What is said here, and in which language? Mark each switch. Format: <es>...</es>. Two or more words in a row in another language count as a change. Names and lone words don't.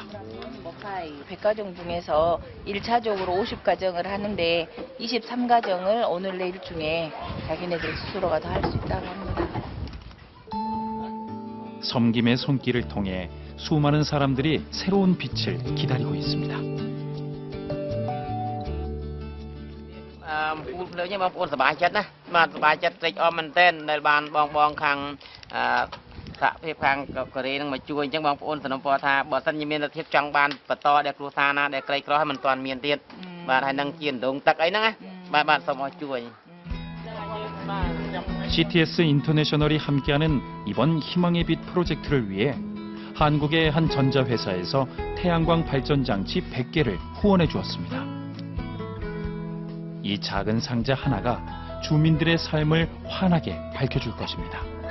<ko>100가정 중에서 1차적으로 50가정을 하는데 23가정을 오늘 내일 중에 자기네들 스스로가 다 할 수 있다고 합니다. 섬김의 손길을 통해 수많은 사람들이 새로운 빛을 기다리고 있습니다.</ko> <km>បងប្អូនសប្បាយចិត្តណាបាទសប្បាយចិត្តត្រេកអរមែនទែនដែលបានបងខាងសហភាពខាងកូរ៉េនឹងមកជួយអញ្ចឹងបងប្អូនសនំពរថាបើសិនជាមានលទ្ធភាពចង់បានបន្តដល់គ្រួសារណាដែលក្រីក្រហើយមិនទាន់មានទៀតបាទហើយនឹងជាដងទឹកអីហ្នឹងណា</km> <vi>bạn xong rồi chuối.</vi> <ko>CTS 인터내셔널이 함께하는 이번 희망의 빛 프로젝트를 위해 한국의 한 전자회사에서 태양광 발전 장치 100개를 후원해 주었습니다. 이 작은 상자 하나가 주민들의 삶을 환하게 밝혀줄 것입니다.</ko>